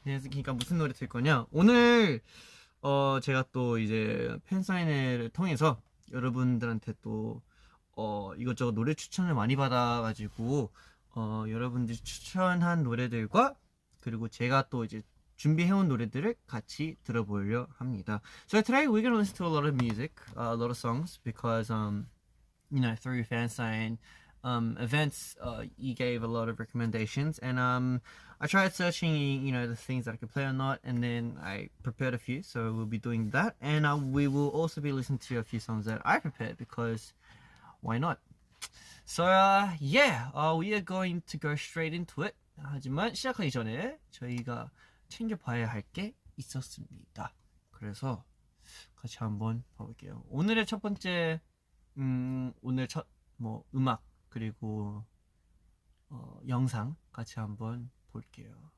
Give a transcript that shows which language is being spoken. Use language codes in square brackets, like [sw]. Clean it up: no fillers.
[ko] 그러니까 무슨 노래 틀 거냐? 오늘 제가 또 이제 팬사인회를 통해서 여러분들한테 또 이것저것 노래 추천을 많이 받아가지고 여러분들이 추천한 노래들과 그리고 제가 또 이제 준비해온 노래들을 같이 들어보려 합니다. [en] So today we're gonna listen to a lot of music, a lot of songs, because through fansign events, you gave a lot of recommendations, and I tried searching, the things that I could play or not, and then I prepared a few. So we'll be doing that, and we will also be listening to a few songs that I prepared, because why not? So we are going to go straight into it. [ko] 하지만 시작하기 전에 저희가 챙겨봐야 할 게 있었습니다. 그래서 같이 한번 봐볼게요. 오늘의 첫 번째 오늘 첫 음악 그리고 영상 같이 한번 볼게요.